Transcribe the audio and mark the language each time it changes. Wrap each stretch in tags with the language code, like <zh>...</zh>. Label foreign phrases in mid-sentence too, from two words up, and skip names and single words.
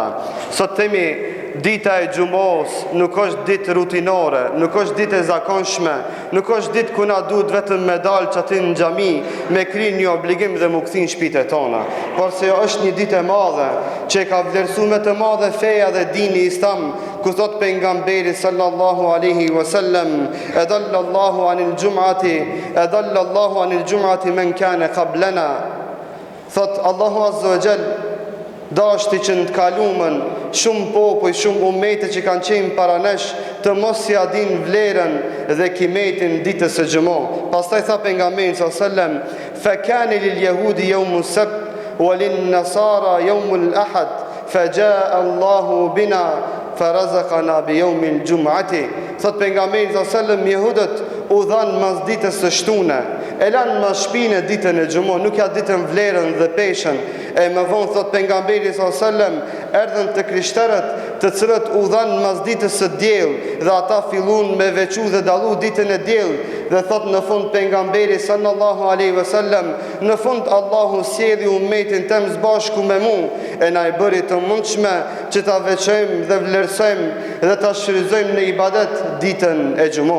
<sq>Sot themi dita e xhumos nuk është ditë rutinore, nuk është ditë e zakonshme, nuk është ditë ku na duhet vetëm me dalë çati në xhami me kri një obligim dhe mu kthin shtëpitë tona, por se është një ditë e madhe që ka vlerësuar me të madhe feja dhe dini islam, ku thot pejgamberi</sq> <ar>صلى الله عليه وسلم, أضل الله عن الجمعة من كان قبلنا.</ar> <sq>Thot Allahu</sq> <ar>عز وجل</ar> <sq>dashti që në të kalumën shumë popuj, shumë umete që kanë qenë para nesh të mos ja din vlerën dhe kimetin ditës së xhumo. Pastaj tha pejgamberi</sq> <ar>صلى الله عليه وسلم فكان لليهود يوم السبت وللنصارى يوم الأحد فجاء الله بنا فرزقنا بيوم الجمعة.</ar> <sq>Thot pejgamberi</sq> <ar>صلى الله عليه وسلم,</ar> <sq>jehudët u dhanë mas ditës së shtune, e lanë mas shpinë ditën e xhumo, nuk ja ditën vlerën dhe peshën. E më vonë thot pejgamberi</sq> <ar>صلى الله عليه وسلم,</ar> <sq>erdhën të krishterët, të cilët u dhanë mas ditës së diell, dhe ata filluan me veçu dhe dallu ditën e diell, dhe thot në fund pejgamberi</sq> <ar>صلى الله عليه وسلم,</ar> <sq>në fund Allahu sjellli ummetin tëm së bashku me mua, e na i bëri të mundshme që ta veçojmë dhe vlerësojmë dhe ta shfrytëzojmë në ibadet ditën e xhumo.</sq>